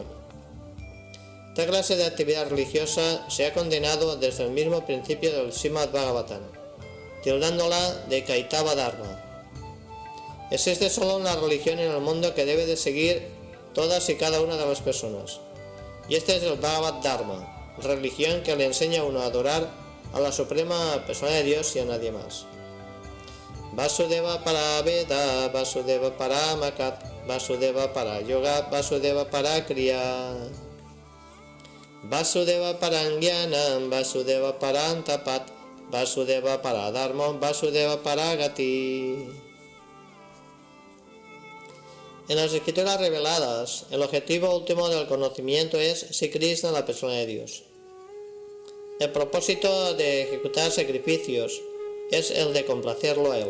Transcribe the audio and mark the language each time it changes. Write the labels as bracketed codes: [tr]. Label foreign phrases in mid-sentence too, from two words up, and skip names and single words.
[es] Esta clase de actividad religiosa se ha condenado desde el mismo principio del Srimad Bhagavatam, tildándola de [sa] कैतव धर्म. [es] Existe solo una religión en el mundo que debe de seguir todas y cada una de las personas, y este es el [sa] भागवत धर्म. [es] religión que le enseña a uno a adorar a la suprema persona de Dios y a nadie más. [sa] वासुदेव परा वेदा वासुदेव परा मखा वासुदेव परा योगा वासुदेव परा क्रिया वासुदेव परं ज्ञानं वासुदेव परं तपः वासुदेव परो धर्मो वासुदेव परा गतिः. [es] En las escrituras reveladas, el objetivo último del conocimiento es Sri Krishna, la persona de Dios. El propósito de ejecutar sacrificios es el de complacerlo a Él.